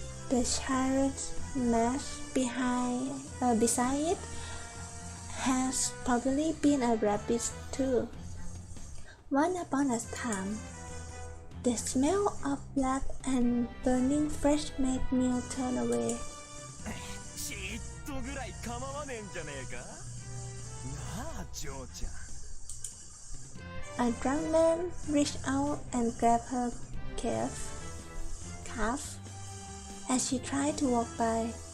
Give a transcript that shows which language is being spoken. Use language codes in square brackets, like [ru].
[en] The charred mass beside it has probably been a rabbit too. Once upon a time, the smell of blood and burning flesh made me turn away. [ja] ちっとぐらい構わねえんじゃねえかなあジョーちゃん [en] A drunk man reached out and grabbed her calf as she tried to walk by.